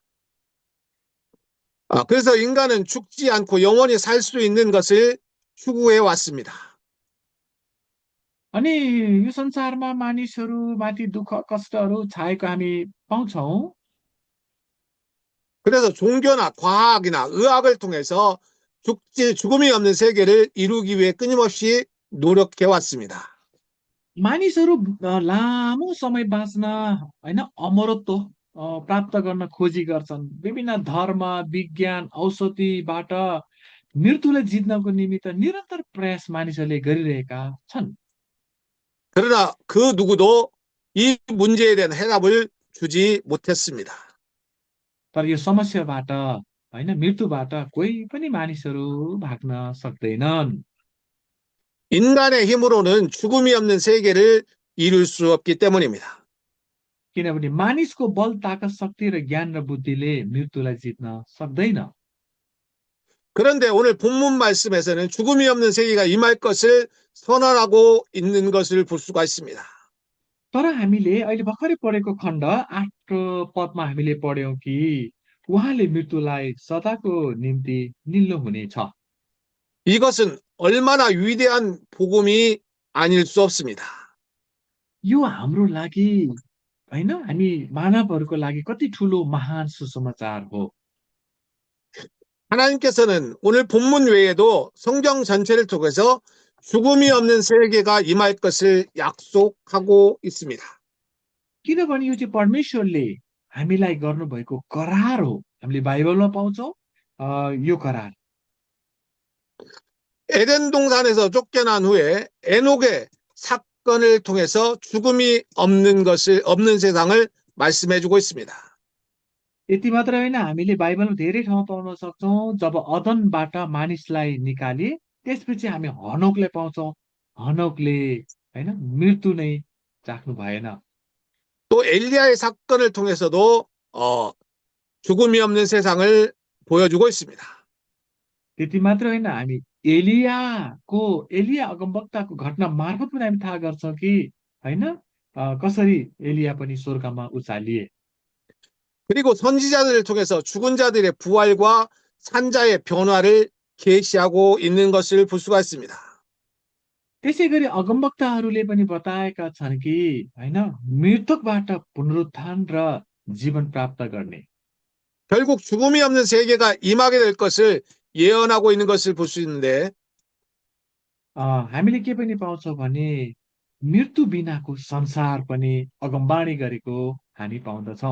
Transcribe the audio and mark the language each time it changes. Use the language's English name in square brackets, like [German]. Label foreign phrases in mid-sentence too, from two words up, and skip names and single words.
[Korean] 그래서 인간은 죽지 않고 영원히 살 수 있는 것을 추구해 왔습니다. [Nepali] अनि यो संसारमा मानिसहरू माथि दुःख कष्टहरू छाएको हामी पाउँछौँ। [Korean] 그래서 종교나 과학이나 의학을 통해서 죽음이 없는 세계를 이루기 위해 끊임없이 노력해 왔습니다. [Nepali] मानिसहरू लामो समय बाँच्न होइन अमरत्व प्राप्त गर्न खोजी गर्छन्। विभिन्न धर्म विज्ञान औषधिबाट मृत्युलाई जित्नको निमित्त निरन्तर प्रयास मानिसहरूले गरिरहेका छन्। [Korean] 그러나 그 누구도 이 문제에 대한 해답을 주지 못했습니다. [Nepali] तर यो समस्याबाट होइन मृत्युबाट कोही पनि मानिसहरू भाग्न सक्दैनन्। [Korean] 인간의 힘으로는 죽음이 없는 세계를 이룰 수 없기 때문입니다. [Nepali] किनभने मानिसको बल ताकत शक्ति र ज्ञान र बुद्धिले मृत्युलाई जित्न सक्दैन। [Korean] 그런데 오늘 본문 말씀에서는 죽음이 없는 세계가 임할 것을 선언하고 있는 것을 볼 수가 있습니다. [Nepali] तर हामीले अहिले भर्खरै पढेको खण्ड 8 पदमा हामीले पढ्यौं कि उहाँले मृत्युलाई सदाको निम्ति निल्नु हुनेछ। [Korean] 이것은 얼마나 위대한 복음이 아닐 수 없습니다. [Nepali] यो हाम्रो लागि होइन, हामी मानवहरूको लागि कति ठुलो महान सुसमाचार हो। [Korean] 하나님께서는 오늘 본문 외에도 성경 전체를 통해서 죽음이 없는 세계가 임할 것을 약속하고 있습니다. [Nepali] किनभने यो चाहिँ परमेश्वरले हामीलाई गर्नुभएको करार हो। हामीले बाइबलमा पाउँछौँ यो करार। [Korean] 에덴 동산에서 쫓겨난 후에 에녹의 사건을 통해서 죽음이 없는 세상을 말씀해 주고 있습니다. [Nepali] यति मात्र होइन, हामीले बाइबलमा धेरै ठाउँ पाउन सक्छौँ। जब अदनबाट मानिसलाई निकाले त्यसपछि हामी हनोकले पाउँछौँ। हनोकले होइन मृत्यु नै चाख्नु भएन। [Korean] 또 엘리야의 사건을 통해서도 죽음이 없는 세상을 보여주고 있습니다. [Nepali] त्यति मात्र होइन, हामी एलिया अगमवक्ताको घटना मार्फत पनि हामी थाहा गर्छौँ कि होइन कसरी एलिया पनि स्वर्गमा उचालिए। [Korean] 그리고 선지자들을 통해서 죽은 자들의 부활과 산자의 변화를 계시하고 있는 것을 볼 수가 있습니다. [Nepali] त्यसै गरी अगमवक्ताहरूले पनि बताएका छन् कि होइन मृतकबाट पुनरुत्थान र जीवन प्राप्त गर्ने। [Korean] 결국 죽음이 없는 세계가 임하게 될 것을 예언하고 있는 것을 볼 수 있는데 [Nepali] हामीले के पनि पाउँछौँ भने मृत्यु बिनाको संसार पनि अगमबाणी गरेको हामी पाउँदछौँ।